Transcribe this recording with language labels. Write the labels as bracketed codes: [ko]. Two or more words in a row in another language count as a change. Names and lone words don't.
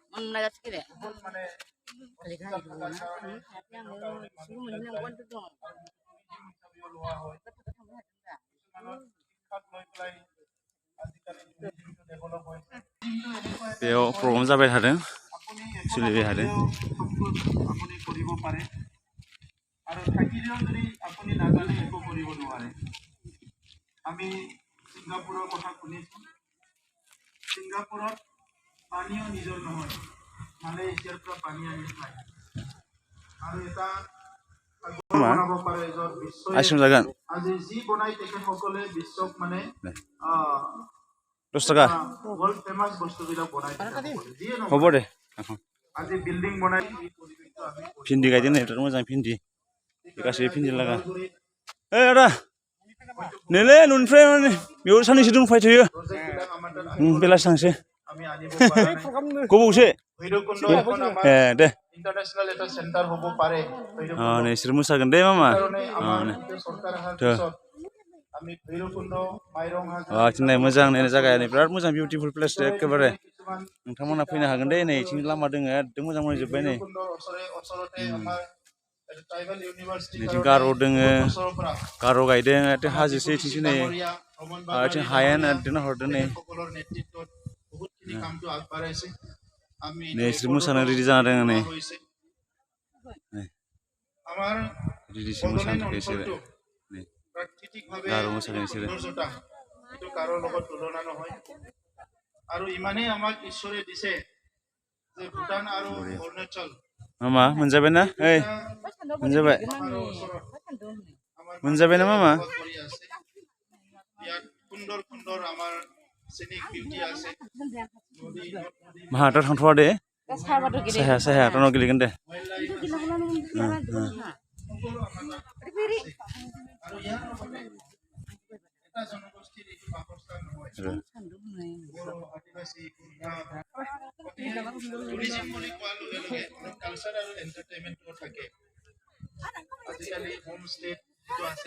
[brx] बेयाव प्रग्राम जाबाय थादों सोलिबाय थादों [as] আৰু থাকিলেও যদি আপুনি নাজানে একো কৰিব নোৱাৰে আমি ছিংগাপুৰৰ কথা শুনিছোঁ ছিংগাপুৰত পানীও নিজৰ নহয় মালয়েছিয়াৰ পৰা পানী আনি খায় আৰু এটা বনাব পাৰে য'ত বিশ্বই আজি যি বনাই তেখেতসকলে বিশ্বক মানে 10 টাকা [en] world famous [as] বস্তুবিলাক বনাই দিয়ে ন হ'ব দে আজি বিল্ডিং বনাই এই পৰিৱেশটো আমি [brx] भिन्दी गायदों नै बिराद मोजां भिन्दी गासैबो भिन्दी लागा ओइ आदा नैलै न'निफ्राय माने बेयाव साननैसो दंफायथ'यो [as] প্ৰজেক্টবিলাক আমাৰ তাত [brx] बेलासि थांसै [as] আমি আনিব পৰা নাই [brx] गोबावसो [as] ভৈৰৱকুণ্ড এখন আমাৰ [brx] दे [as] ইণ্টাৰনেশ্যনেল এটা চেণ্টাৰ হ'ব পাৰে [brx] नै बिसोर मोसागोन दे मामा [as] কাৰণে আমাৰ চৰকাৰ অহাৰ পিছত আমি ভৈৰৱকুণ্ড মাইৰং হাজো [brx] दिनै मोजां नै जायगाया नै बिराद मोजां [en] beautiful place [brx] एखेबारे [as] কিছুমান [brx] नोंथांमोना फैनो हागोन दे नै इथिं लामा दोङो एकदम मोजां मोजां जोब्बाय नै [as] ভৈৰৱকুণ্ডৰ ওচৰতে আমাৰ [en] tribal university [brx] नैथिं गार' दोङो [as] ওচৰৰ পৰা [brx] गार' गायदों एथे हाजोसो इथिंसो नै इथिं हायेन एकदम हरदों नै [as] সকলৰ নেতৃত্বত বহুতখিনি কামটো আগবাঢ়াইছে আমি [brx] नै बिसोर मोसानो रेडि जाना दोङो नै [as] আমাৰ [brx] रेडिसो मोसानो थाखाय बिसोरो नै [as] প্ৰাকৃতিকভাৱে [brx] गार' मोसागोन बिसोरो [as] সৌন্দৰ্যতা এইটো কাৰো লগত তুলনা নহয় আৰু ইমানেই আমাক ঈশ্বৰে দিছে যে ভূটান আৰু অৰুণাচল [brx] मामा मोनजाबायना ओइ मोनजाबाय मोनजाबायना मामा [as] কৰি আছে ইয়াত সুন্দৰ সুন্দৰ আমাৰ [en] scenic beauty [as] আছে নদী [brx] माहा दा थांथ'वा दे साहाबाथ' गेले साया साया टाउनाव गेलेगोन दे [as] আৰু ইয়াৰ লগতে এটা জনগোষ্ঠীৰ এইটো বাসস্থান নহয় বড়ো আদিবাসী টুৰিজিম বুলি কোৱাৰ লগে লগে কালচাৰ আৰু এণ্টাৰটেইনমেণ্টটো থাকে আজিকালি [en] home stay [as] যিটো আছে